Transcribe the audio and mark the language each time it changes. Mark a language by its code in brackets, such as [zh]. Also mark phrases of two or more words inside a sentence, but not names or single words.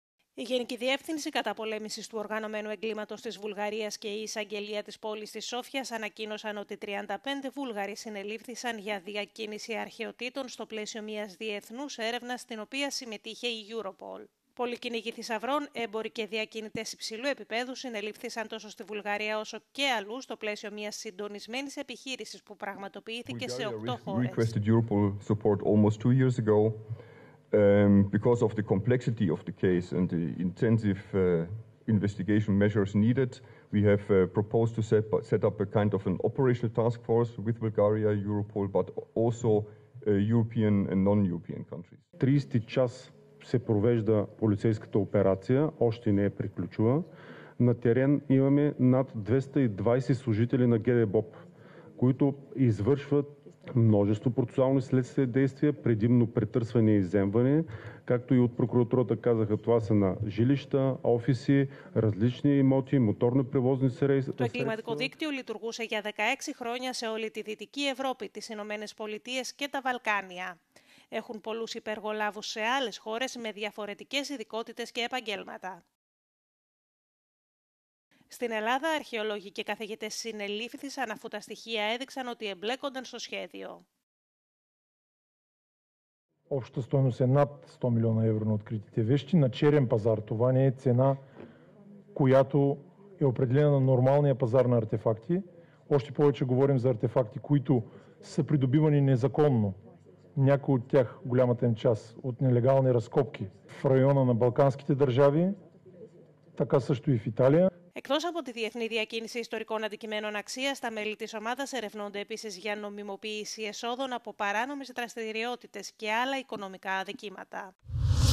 [el] Η Γενική Διεύθυνση Καταπολέμησης του Οργανωμένου Εγκλήματος της Βουλγαρίας και η Εισαγγελία της πόλης της Σόφιας ανακοίνωσαν ότι 35 Βούλγαροι συνελήφθησαν για διακίνηση αρχαιοτήτων στο πλαίσιο μιας διεθνούς έρευνας στην οποία συμμετείχε η Europol. Πολλοί κυνηγοί θησαυρών, έμποροι και διακίνητες υψηλού επίπεδου συνελήφθησαν τόσο στη Βουλγαρία όσο και αλλού στο πλαίσιο μιας συντονισμένης επιχείρησης που πραγματοποιήθηκε σε 8 χώρες. [en] Because of the complexity of the case and the intensive investigation measures needed, we have proposed to set up a kind of an operational task force with Bulgaria, Europol, but also European and non-European countries. [bg] 30 час се провежда полицейската операция, още не е приключила. На терен имаме над 220 служители на ГДБОП, които извършват множество процесуални следствени действия, предимно претърсване и изземване, както и от прокуратурата казаха, това са на жилища, офиси, различни имоти, моторни превозни средства. [el] Το εγκληματικό δίκτυο λειτουργούσε για 16 χρόνια σε όλη τη Δυτική Ευρώπη, τις Ηνωμένες Πολιτείες και τα Βαλκάνια. Έχουν πολλούς υπεργολάβους σε άλλες χώρες με διαφορετικές ειδικότητες και επαγγέλματα. Στην Ελλάδα, αρχαιολόγοι και καθηγητές συνελήφθησαν αφού τα στοιχεία έδειξαν ότι εμπλέκονταν στο σχέδιο. [bg] Общата стойност е над 100 милиона евро на откритите вещи на черен пазар. Това не е цена, която е определена на нормалния пазар на артефакти. Още повече говорим за артефакти, които са придобивани незаконно. Някои от тях, голямата им част, от нелегални разкопки в района на Балканските държави, така също и в Италия. [el] Εκτός από τη διεθνή διακίνηση ιστορικών αντικειμένων αξίας, τα μέλη της ομάδας ερευνώνται επίσης για νομιμοποίηση εσόδων από παράνομες δραστηριότητες και άλλα οικονομικά αδικήματα.